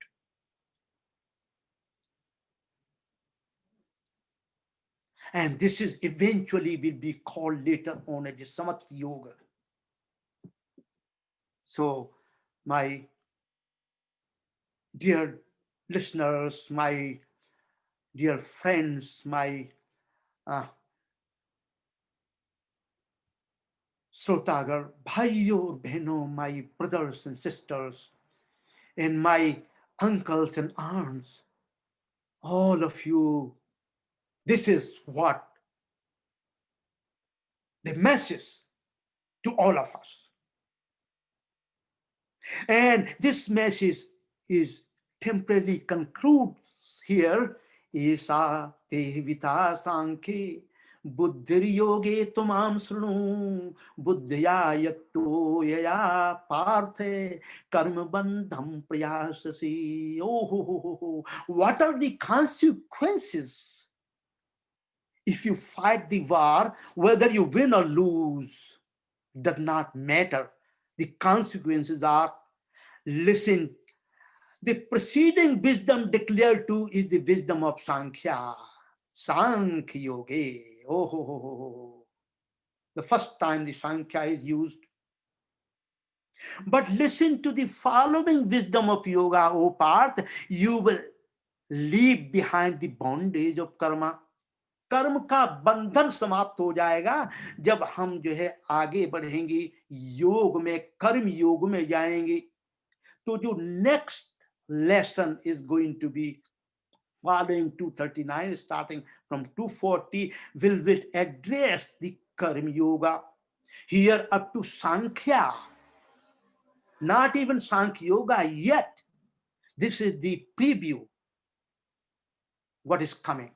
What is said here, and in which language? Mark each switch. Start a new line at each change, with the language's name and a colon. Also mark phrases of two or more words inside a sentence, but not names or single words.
English: And this is eventually will be called later on as Samatya Yoga. So my dear listeners, my dear friends, my
Hindi: श्रोतागण, भाइयो, बहनो,
English: my brothers and sisters, and my uncles and aunts, all of you, this is what the message to all of us. And this message is temporarily concludes here.
Sanskrit: एषा ते अभिहिता सांख्ये बुद्धिर्योगे त्विमां शृणु बुद्ध्या युक्तो यया पार्थ कर्मबन्धं प्रहास्यसि.
English: Oh, what are the consequences If you fight the war, whether you win or lose, does not matter. The consequences are, listen, the preceding wisdom declared to is the wisdom of Sankhya. Sankhya Yoga. Oh, ho, ho, ho, ho. The first time the Sankhya is used. But listen to the following wisdom of yoga, O Parth. You will leave behind the bondage of karma.
Hindi: कर्म का बंधन समाप्त हो जाएगा जब हम जो है आगे बढ़ेंगे, योग में, कर्म योग में जाएंगे.
English: तो जो next lesson is going to be following 239, starting from 240, will address the karma yoga. Here up to Sankhya, not even Sankhya yoga yet. This is the preview, what is coming.